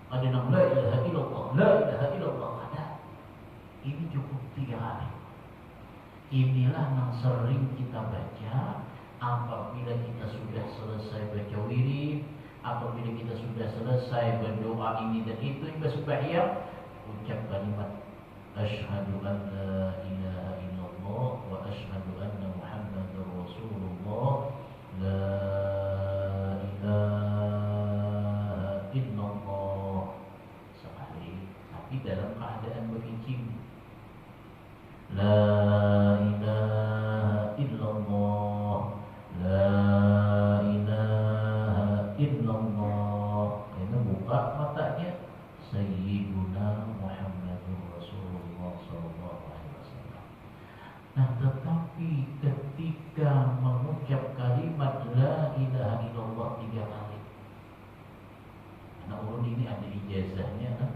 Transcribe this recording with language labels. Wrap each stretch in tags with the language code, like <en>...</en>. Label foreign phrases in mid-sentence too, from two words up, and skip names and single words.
<ar>nang لا إله إلا الله، لا إله إلا الله ada.</ar> <id>Ini cukup 3 kali. Inilah yang sering kita baca apabila kita sudah selesai baca wirid, apabila kita sudah selesai berdoa ini dan itu hingga sembahyang, ucap kalimat</id> <ar>أشهد أن لا إله إلا الله وأشهد أن محمدا رسول الله، لا إله إلا الله</ar> <id>sekali, tapi dalam keadaan berhijab.</id> <ar>لا إله إلا الله، لا إله إلا الله.</ar> <id>Ini buka matanya</id> <ar>سيدنا محمد رسول الله صلى الله عليه وسلم.</ar> <id>Nah, tetapi ketika mengucap kalimat</id> <ar>لا إله إلا الله</ar> <id>3 kali. Nah, ulun ini ada ijazahnya kan?</id>